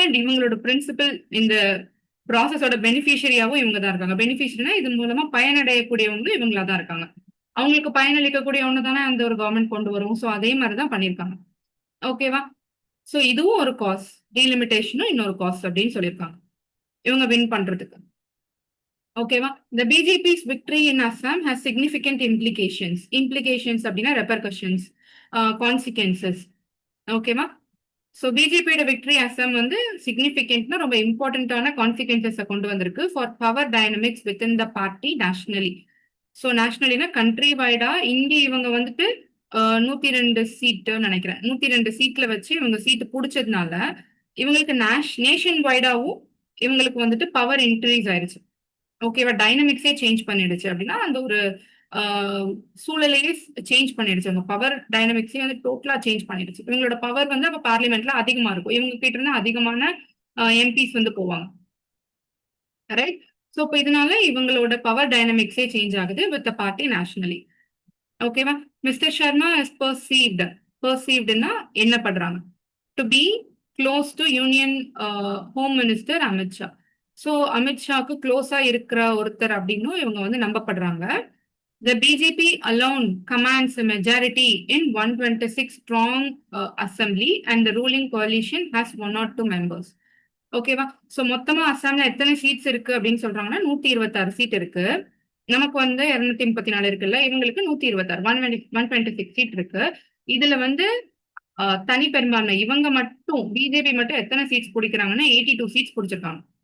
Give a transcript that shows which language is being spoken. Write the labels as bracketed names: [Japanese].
[Tamil] And இவங்களோட principal இந்த ப்ராசஸோட பெனிஃபிஷியரியாவும் இவங்க தான் இருக்காங்க. பெனிஃபிஷியரினா இது மூலமா பயனடையக்கூடியவங்க இவங்களா தான் இருக்காங்க. அவங்களுக்கு பயனளிக்கக்கூடிய ஒன்று தானே அந்த ஒரு கவர்மெண்ட் கொண்டு வரும். ஸோ அதே மாதிரி தான் பண்ணியிருக்காங்க. ஓகேவா, ஸோ இதுவும் ஒரு காஸ், டீலிமிட்டேஷனும் இன்னொரு காஸ் அப்படின்னு சொல்லியிருக்காங்க இவங்க வின் பண்றதுக்கு. [English] ஓகேவா, the BJP's victory in Assam has significant implications [Tamil] அப்படின்னா ரெப்பர்கஷன்ஸ், கான்சிக்வன்சஸ். ஓகேவா, ஸோ பிஜேபியோட விக்டரி அசாம் வந்து சிக்னிஃபிகண்ட்னா ரொம்ப இம்பார்ட்டன்டான கான்சிக்வன்சஸை கொண்டு வந்திருக்கு [English] For power dynamics with in the party nationally. [Tamil] So நேஷனலினா country வைடா இங்கே இவங்க வந்துட்டு 102 சீட்டு நினைக்கிறேன், 102 சீட்ல வச்சு இவங்க சீட்டு பிடிச்சதுனால இவங்களுக்கு நேஷன் வைடாவும் இவங்களுக்கு வந்துட்டு பவர் இன்க்ரீஸ் ஆயிருச்சு. ஓகேவா, டைனமிக்ஸே சேஞ்ச் பண்ணிடுச்சு. அப்படின்னா அந்த ஒரு சூழலையே சேஞ்ச் பண்ணிடுச்சு. அவங்க பவர் டைனமிக்ஸே வந்து டோட்டலா சேஞ்ச் பண்ணிடுச்சு. இவங்களோட பவர் வந்து அப்ப பார்லிமெண்ட்ல அதிகமா இருக்கும், இவங்க கிட்ட இருந்து அதிகமான எம்பிஸ் வந்து போவாங்க. ரைட், ஸோ இப்போ இதனால இவங்களோட பவர் டைனமிக்ஸே சேஞ்ச் ஆகுது வித் த பார்ட்டி நேஷனலி. [English] ஓகேவா, mister Sharma is பர்சீவ்டுன்னா [Tamil] என்ன பண்றாங்க, [English] To be close to union home minister Amit Shah. [Tamil] So அமித்ஷாக்கு க்ளோஸா இருக்கிற ஒருத்தர் அப்படின்னு இவங்க வந்து நம்பப்படுறாங்க. [English] The BJP alone commands a majority in 126 strong assembly and the ruling coalition has 1 or 2 members. [Tamil] ஓகேவா, ஸோ மொத்தமா அஸ்ஸாம்ல எத்தனை சீட்ஸ் இருக்கு அப்படின்னு சொல்றாங்கன்னா 126 சீட் இருக்கு. நமக்கு வந்து 234 இருக்குல்ல, இவங்களுக்கு 126 126 சீட் இருக்கு. இதுல வந்து தனி பெரும்பான்மை இவங்க மட்டும் பிஜேபி மட்டும் எத்தனை சீட்ஸ் பிடிக்கிறாங்கன்னா 82 சீட்ஸ் பிடிச்சிருக்காங்க.